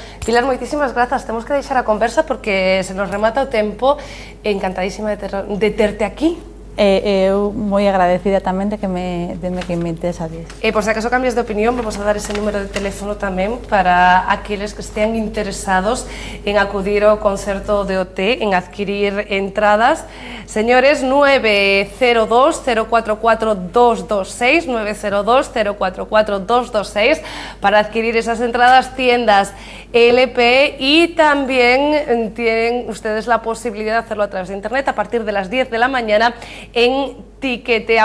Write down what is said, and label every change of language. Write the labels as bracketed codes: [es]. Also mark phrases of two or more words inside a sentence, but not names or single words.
[gl] Pilar, moitísimas grazas, temos que deixar a conversa porque se nos remata o tempo, encantadísima de terte aquí. Eu moi agradecida tamén de que me interesades. E por se acaso cambias de opinión, vamos a dar ese número de teléfono tamén para aqueles que estean interesados en acudir ao concerto de OT, en adquirir entradas. [es] Señores, 902-044-226, 902-044-226, para adquirir esas entradas, tiendas LP, y también tienen ustedes la posibilidad de hacerlo a través de internet a partir de las 10 de la mañana en Tiquetea.